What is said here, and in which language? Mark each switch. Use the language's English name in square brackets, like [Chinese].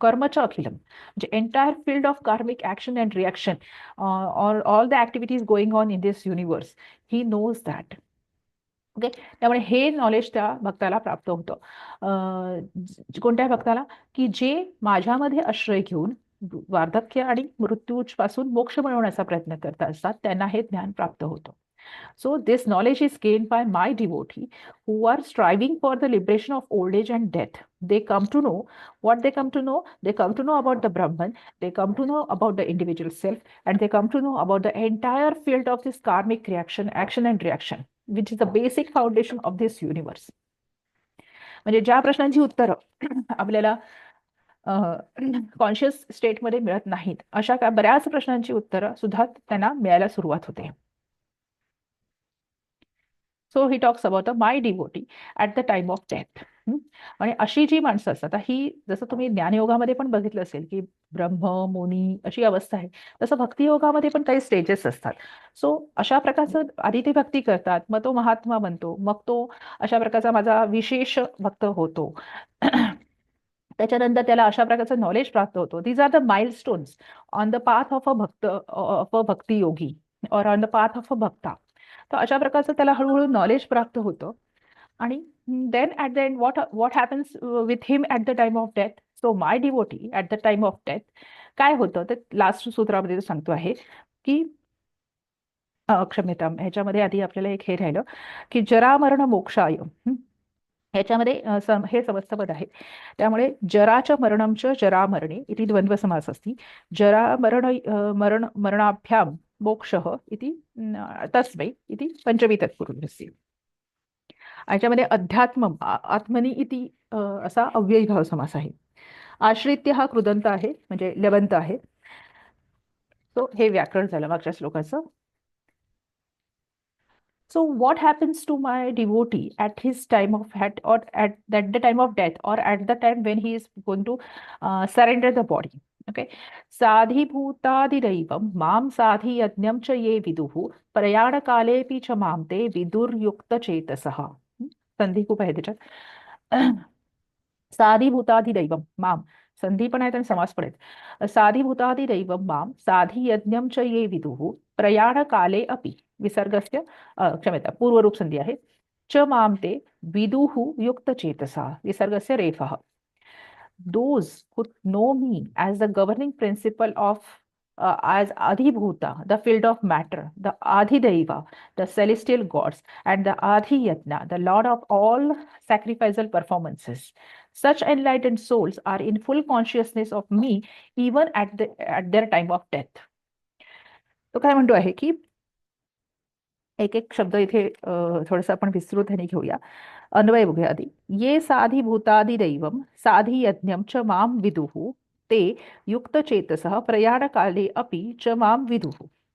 [Marathi] कर्मच्या अखिलम म्हणजे [English] Entire field of karmic action and reaction, all the activities going on in this universe, he knows that. [Marathi] Okay, त्यामुळे हे knowledge त्या भक्ताला प्राप्त होतं. कोणत्या भक्ताला? की जे माझ्यामध्ये आश्रय घेऊन वार्धक्य आणि मृत्यूपासून मोक्ष मिळवण्याचा प्रयत्न करत असतात, त्यांना हे ज्ञान प्राप्त होतं. [English] So this knowledge is gained by my devotee who are striving for the liberation of old age and death. They come to know what they come to know. They come to know about the Brahman. They come to know about the individual self, and they come to know about the entire field of this karmic reaction, action and reaction, which is the basic foundation of this universe. [Marathi] म्हणजे ज्या प्रश्नांची उत्तरं आपल्याला conscious स्टेटमध्ये मिळत नाहीत, अशा बऱ्याच प्रश्नांची उत्तरं सुद्धा त्यांना मिळायला सुरुवात होते. So [English] He talks about my devotee at the time of death. [Marathi] आणि अशी जी माणसं असतात, ही जसं तुम्ही ज्ञानयोगामध्ये पण बघितलं असेल की ब्रह्म मुनी अशी अवस्था आहे, तसं भक्तियोगामध्ये पण काही स्टेजेस असतात. सो अशा प्रकारचं आधी ते भक्ती करतात, मग तो महात्मा बनतो, मग तो अशा प्रकारचा माझा विशेष भक्त होतो. त्याच्यानंतर त्याला अशा प्रकारचं नॉलेज प्राप्त होतो. [English] These are the milestones on the path of a bhakti yogi or on the path of a bhakta. [Marathi] तर अशा प्रकारचं त्याला हळूहळू नॉलेज प्राप्त होतं. आणि [English] Then at the end what happens with him at the time of death. So my devotee at the time of death [Marathi] काय होतं, ते लास्ट सूत्रामध्ये सांगतो आहे की क्षम्यता, ह्याच्यामध्ये आधी आपल्याला एक हे राहिलं की जरा मरण मोक्षाय. ह्याच्यामध्ये हे समस्तपद आहे, त्यामुळे जराच्या मरणमच जरा मरणे इति द्वंद्व समास असती. [Sanskrit] जरा मरणाभ्याम मोक्षः इति तस्मै इति पंचमी तत्पुरुषस्य. [Marathi] याच्यामध्ये अध्यात्म आत्मनी इति असा अव्ययी भाव समास आहे. आश्रित्य हा कृदंत आहे, म्हणजे लबंत आहे. सो हे व्याकरण झालं मागच्या श्लोकाचं. [English] So what happens to my devotee at his time of at the time of death, or at the time when he is going to surrender the body? Okay. [Sanskrit] साधिभूतादिदैवं मां साधि यज्ञं च ये विदुः प्रयाणकालेऽपि च मां ते विदुर्युक्तचेतसः. [Marathi] संधी खूप आहे त्याच्यात. साधिभूतादिदैवं मां, संधी पण आहेत आणि समास पण आहेत. [Sanskrit] साधिभूतादिदैवं मां साधि यज्ञं च ये विदुः प्रयाणकाले अपि, विसर्गस्य क्षम्यता पूर्वरूप [Marathi] संधी आहे. [Sanskrit] च मां ते विदुः युक्तचेतसा, विसर्गस्य रेफः. [English] Those who know me as the governing principle of as Adhibhuta, the field of matter, the Adhideva, the celestial gods, and the Adhiyatna, the lord of all sacrificial performances. Such enlightened souls are in full consciousness of me even at their time of death. [Marathi] तो काय म्हणतो आहे की एक एक शब्द इथे थोडंसं आपण विस्तृत घेऊया. अन्वय बघूया आधी. [Sanskrit] ये साधी भूतादि दैवम साधी यज्ञम च माम विदुः ते युक्तचेतसः प्रयाणकाले अपि च माम विदुः.